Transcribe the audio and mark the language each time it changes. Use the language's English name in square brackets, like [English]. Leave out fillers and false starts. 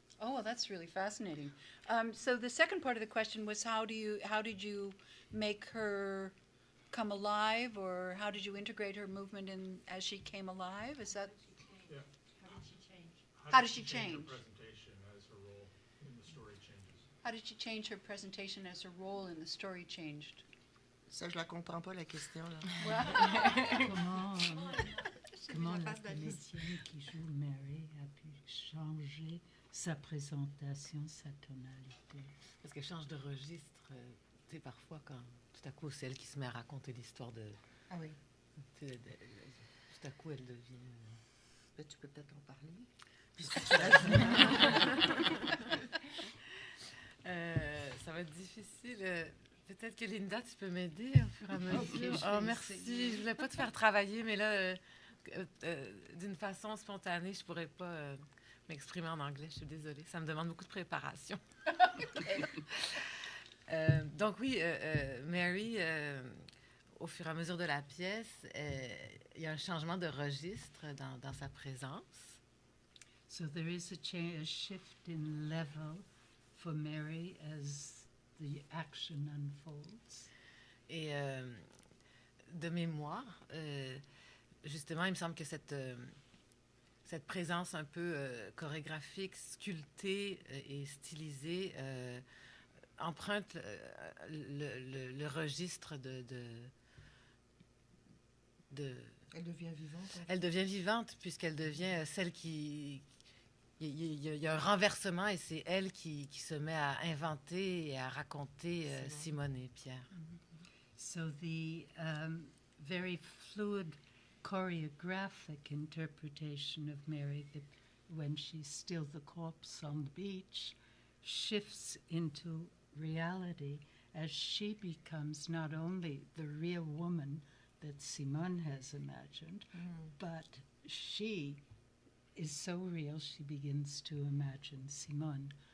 [English] Oh, well, that's really fascinating. So the second part of the question was how did you make her come alive, or how did you integrate her movement in as she came alive? Is that Yeah. How did she change? Her presentation as her role in the story changes? how did she change her presentation as her role in the story changed? [French] Ça, je la comprends pas, la question, là. Comment la comédienne qui joue Mary a pu changer sa présentation, sa tonalité? Parce qu'elle change de registre, tu sais, parfois quand tout à coup c'est elle qui se met à raconter l'histoire de... Ah oui. tu sais, tout à coup elle devient... Ben, tu peux peut-être en parler. Puisque tu l'as vu. Ça va être difficile. Peut-être que Linda, tu peux m'aider au fur et à mesure. Oh, merci. Je voulais pas te faire travailler, mais là, d'une façon spontanée, je pourrais pas m'exprimer en anglais. Je suis désolée. Ça me demande beaucoup de préparation. Donc oui, Mary, au fur et à mesure de la pièce, il y a un changement de registre dans sa présence. [English] So there is a shift in level for Mary as the action unfolds. [French] Et de mémoire, justement, il me semble que cette présence un peu chorégraphique, sculptée et stylisée emprunte le registre de... Elle devient vivante. Elle devient vivante puisqu'elle devient celle qui... Il y a un renversement et c'est elle qui se met à inventer et à raconter Simone et Pierre. [English] So the very fluid choreographic interpretation of Mary, when she's still the corpse on the beach, shifts into reality as she becomes not only the real woman that Simone has imagined, but she is so real she begins to imagine Simone.